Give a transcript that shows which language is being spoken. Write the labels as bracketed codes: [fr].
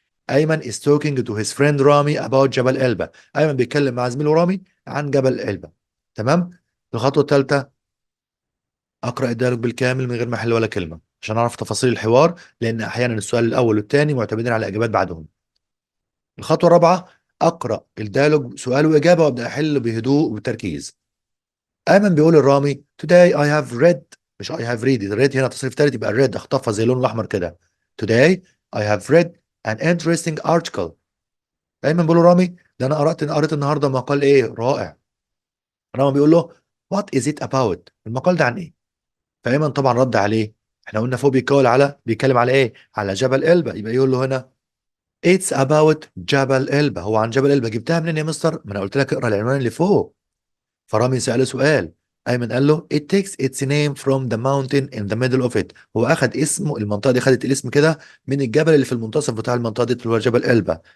[en] ايمن is talking to his friend رامي about جبل إلبة. [ar] ايمن بيتكلم مع زميله رامي عن جبل إلبة. تمام. الخطوه الثالثه، اقرا الديالوج بالكامل من غير ما احل ولا كلمه عشان اعرف تفاصيل الحوار، لان احيانا السؤال الاول والثاني معتمدين على اجابات بعدهم. الخطوه الرابعه، اقرا الديالوج سؤال واجابه وابدا احل بهدوء وبتركيز. ايمن بيقول للرامي [en] today I have read، [ar] مش I have read، read هنا تصريف ثالث يبقى read، اخطفها زي اللون الاحمر كده. [en] today I have read an interesting article. [ar] ايمن بيقول لرامي ده انا قريت النهارده مقال ايه رائع. رامي بيقول له [en] what is it about، [ar] المقال ده عن ايه. فايمن طبعا رد عليه، احنا قلنا فوق بيتكلم على ايه، على جبل إلبة، يبقى يقول له هنا [en] It's about [ar] جبل إلبة، هو عن جبل إلبة. جبتها منين يا مستر؟ ما انا قلت لك اقرا العنوان اللي فوق. فرامي سأله سؤال، ايمن قال له [en] it takes its name from the mountain in the middle of it، [ar] هو اخذ اسمه، المنطقه دي خدت الاسم كده من الجبل اللي في المنتصف بتاع المنطقه دي اللي هو جبل إلبة.